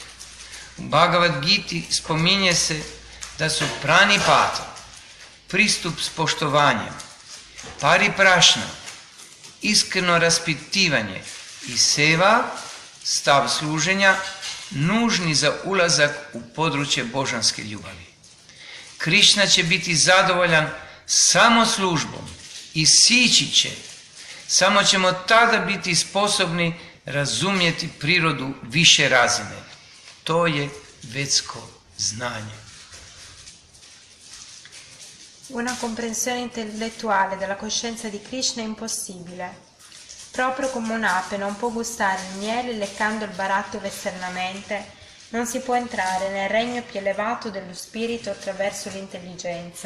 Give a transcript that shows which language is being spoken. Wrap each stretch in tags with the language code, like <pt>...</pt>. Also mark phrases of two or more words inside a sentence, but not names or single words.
<hr>U Bhagavad Giti spominje se da su pranipata, pristup s poštovanjem, pariprašna, iskreno raspitivanje i seva, stav služenja, nužni za ulazak u područje božanske ljubavi. Krišna će biti zadovoljan samo službom i sići će. Samo ćemo tada biti sposobni razumjeti prirodu više razine. To je vedsko znanje.</hr> <it>Una comprensione intellettuale della coscienza di Krishna è impossibile. Proprio come un'ape non può gustare il miele leccando il barattolo esternamente, non si può entrare nel regno più elevato dello spirito attraverso l'intelligenza.</it>